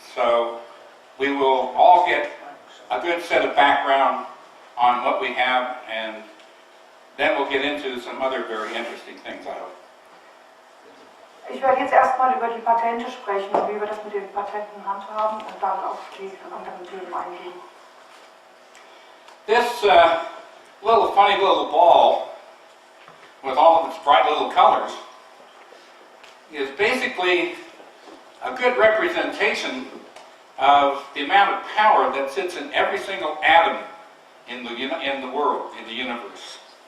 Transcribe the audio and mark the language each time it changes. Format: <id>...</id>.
<en>So we will all get a good set of background on what we have, and then we'll get into some other very interesting things, I hope.</en> <de>Ich werde jetzt erstmal über die Patente sprechen und wie wir das mit den Patenten handhaben und dann auf die anderen Themen eingehen.</de> <en>This little funny little ball with all of its bright little colors is basically a good representation of the amount of power that sits in every single atom in the world, in the universe.</en>